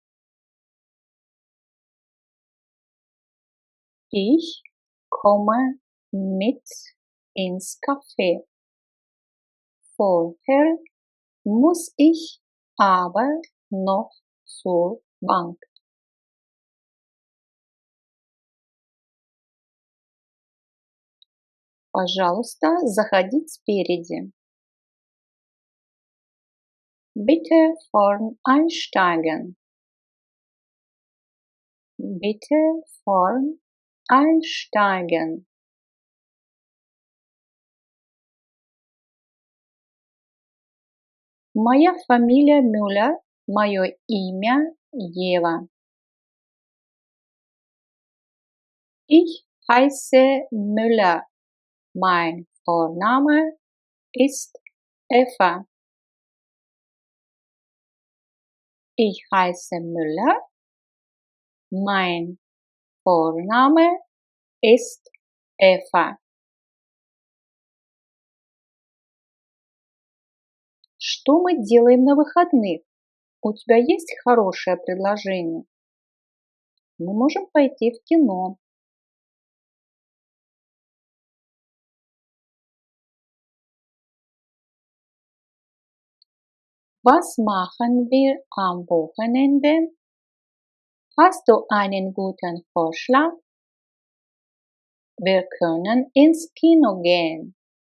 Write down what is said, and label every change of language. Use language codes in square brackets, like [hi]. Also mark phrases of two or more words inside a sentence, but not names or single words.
[de] Ich komme mit ins Café. Vorher muss ich aber noch zur Bank. [ru] Пожалуйста, заходить спереди. [de] Bitte vorn einsteigen. Bitte vorn einsteigen. [ru] Моя фамилия Müller, мое имя Ева. [de] Ich heiße Müller. Mein Vorname ist Eva. Ich heiße Müller. Mein Vorname ist Eva. [ru] Что мы делаем на выходных? У тебя есть хорошее предложение? Мы можем пойти в кино. [de] Was machen wir am Wochenende? Hast du einen guten Vorschlag? Wir können ins Kino gehen.